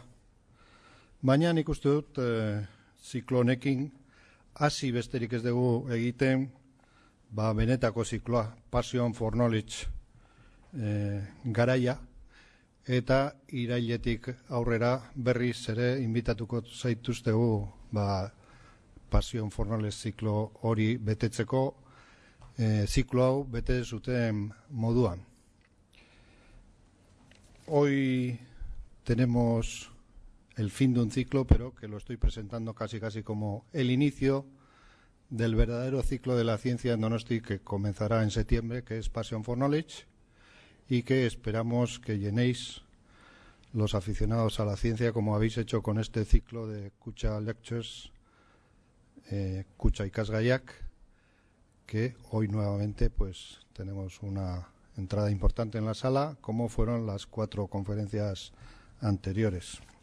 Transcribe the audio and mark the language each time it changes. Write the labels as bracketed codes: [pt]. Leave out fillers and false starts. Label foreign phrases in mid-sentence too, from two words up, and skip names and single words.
[eu] Baina nik uste dut ziklo honekin hasi besterik ez dugu egiten benetako zikloa, Passion for Knowledge garaia, eta irailetik aurrera berriz ere inbitatuko zaituztegu Passion for Knowledge ziklo hori betetzeko, ziklo hau bete zuten moduan. [es] Hoy tenemos el fin de un ciclo, pero que lo estoy presentando casi como el inicio del verdadero ciclo de la ciencia en Donosti, que comenzará en septiembre, que es Passion for Knowledge, y que esperamos que llenéis los aficionados a la ciencia, como habéis hecho con este ciclo de Kutxa Lectures, Kutxa Ikasgaiak, que hoy nuevamente pues tenemos una entrada importante en la sala, como fueron las 4 conferencias anteriores.